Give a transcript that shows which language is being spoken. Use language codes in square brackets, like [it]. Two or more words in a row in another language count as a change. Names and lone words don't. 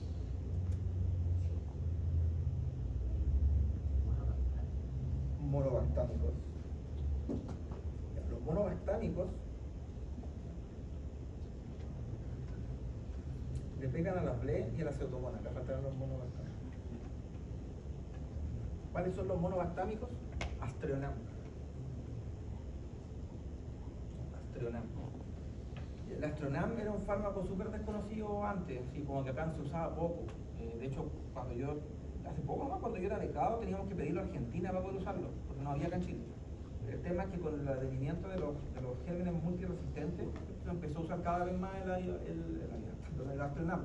[es] Monobactámicos. Los monobactámicos le pegan a la BLE y a la pseudomonas. Acá faltaron los monobactámicos. ¿Cuáles son los monobactámicos? Astreonam. Astreonam. El Astreonam era un fármaco súper desconocido antes, así como que acá se usaba poco. De hecho, hace poco más, cuando yo era becado, teníamos que pedirlo a Argentina para poder usarlo, porque no había acá en Chile. El tema es que con el advenimiento de los gérmenes multiresistentes, se empezó a usar cada vez más el Astreonam.